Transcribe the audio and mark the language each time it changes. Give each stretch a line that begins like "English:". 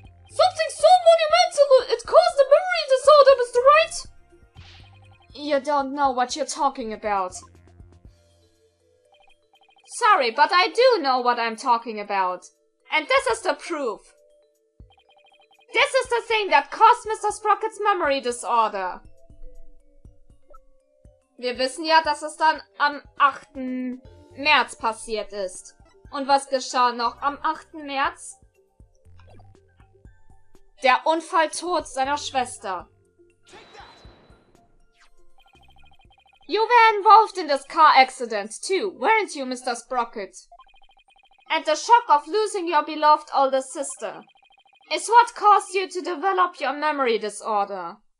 English: Something so monumental it caused a memory disorder, Mr. Wright? You don't know what you're talking about. Sorry, but I do know what I'm talking about. And this is the proof. This is the thing that caused Mr. Sprocket's memory disorder.
German: Wir wissen ja, dass es dann am 8. März passiert ist. Und was geschah noch am 8. März? Der Unfalltod seiner Schwester.
English: You were involved in this car accident too, weren't you, Mr. Sprocket? And the shock of losing your beloved older sister is what caused you to develop your memory disorder.